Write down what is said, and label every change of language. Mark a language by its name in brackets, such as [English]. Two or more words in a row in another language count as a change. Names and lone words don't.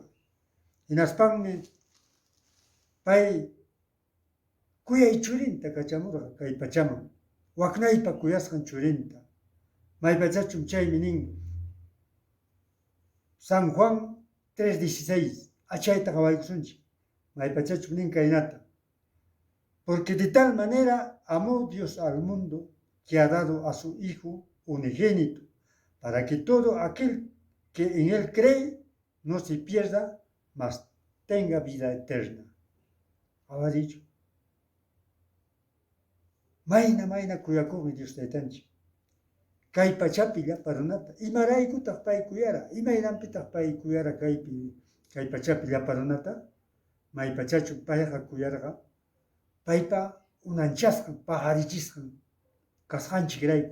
[Quechua] Hinaspanmi pay kuyay churinta kachamurqa kay pachaman. Waknaypa kuyasqan churinta. Maypachachum chaymi nin San Juan 3:16 achayta qawaykusunchik. Maypachachum nin kaynata. [Spanish] Porque de tal manera amó Dios al mundo que ha dado a su Hijo unigénito, para que todo aquel que en Él cree no se pierda, mas tenga vida eterna. Habrá dicho. [Quechua] Mayna kuyakuqmi Dios taytanchik. Kay pachapi llapa runata. Imaraykutaq pay kuyara. Imaynanpitaq pay kuyara kay pachapi llapa runata. Maypachachum payqa kuyarqa. Paypa unanchasqan, pajarichisqan kasqanchikrayku.